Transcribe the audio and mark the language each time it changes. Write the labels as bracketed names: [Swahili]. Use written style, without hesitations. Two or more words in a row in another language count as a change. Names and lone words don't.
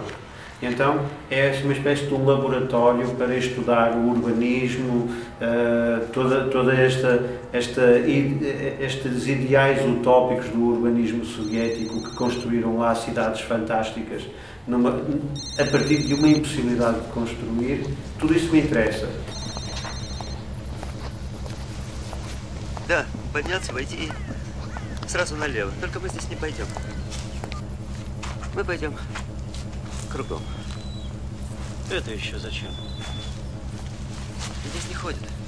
[Portuguese] Então é uma espécie de um laboratório para estudar o urbanismo, estes ideais utópicos do urbanismo soviético que construíram lá cidades fantásticas a partir de uma impossibilidade de construir. Tudo isso me interessa. [Russian] Да, подняться, войти и сразу налево. Только мы здесь не пойдем. Мы пойдем кругом. Это еще зачем? Здесь не ходят.